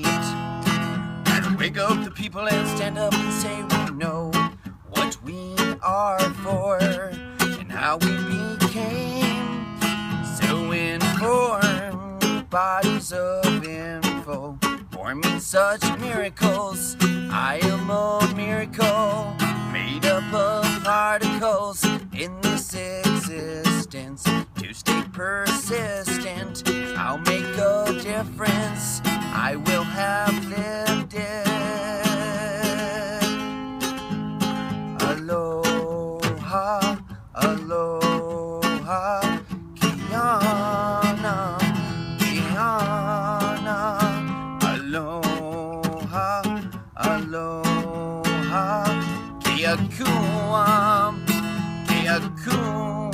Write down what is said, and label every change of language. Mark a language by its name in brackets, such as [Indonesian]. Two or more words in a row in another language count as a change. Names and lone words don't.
[English] Gotta wake up the people and stand up and say we know what we are for and how we became so in formed bodies of info, forming such miracles. I am a miracle, made up of particles in this existence. To stay persistent, I'll make a difference. I will have lived it. [Hawaiian] Aloha, aloha, Kiana, Kiana. Aloha, aloha, Kia kuam, Kia kuam.